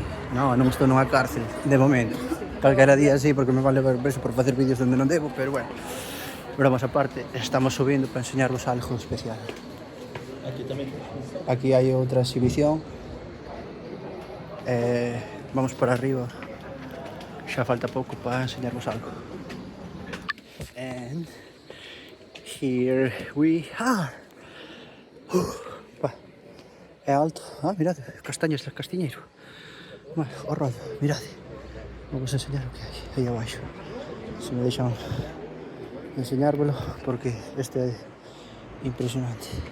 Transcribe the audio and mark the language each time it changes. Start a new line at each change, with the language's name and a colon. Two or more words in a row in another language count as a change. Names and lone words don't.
Galician: Non estou nunha cárcel, de momento. Calquera día sí, porque me vale ver preso por facer vídeos donde non debo, pero bueno. Bromas aparte, estamos subindo para enseñarvos algo especial. Aquí hai outra exhibición. Vamos para arriba. Xa falta pouco para enseñarvos algo.
English: And here we are.
Galician: É alto. Mirade, castañas del castiñeiro. Bueno, o rollo, mirade. Vamos a enseñar o que hai aí abaixo. Se me deixan enseñárvelo, porque este é impresionante.